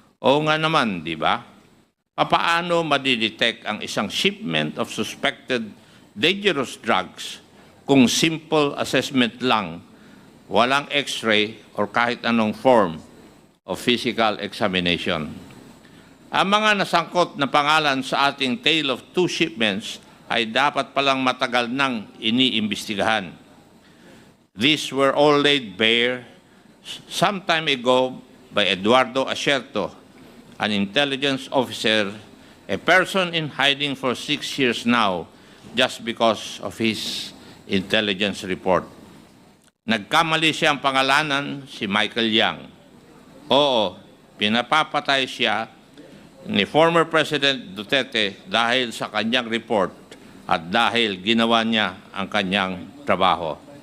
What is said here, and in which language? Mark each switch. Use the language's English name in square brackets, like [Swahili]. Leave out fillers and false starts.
[Filipino] Oo nga naman, di ba? Paano madidetect ang isang [English] shipment of suspected dangerous drugs [Filipino] kung simple assessment lang, walang x-ray or kahit anong [English] form of physical examination? [Filipino] Ang mga nasangkot na pangalan sa ating [English] tale of two shipments [Filipino] ay dapat palang matagal nang iniimbestigahan. [English] These were all laid bare some time ago by Eduardo Asierto, an intelligence officer, a person in hiding for 6 years now just because of his intelligence report. [Filipino] Nagkamali siyang pangalanan si Michael Yang. Oo, pinapapatay siya ni former President Duterte dahil sa kanyang report at dahil ginawa niya ang kanyang trabaho.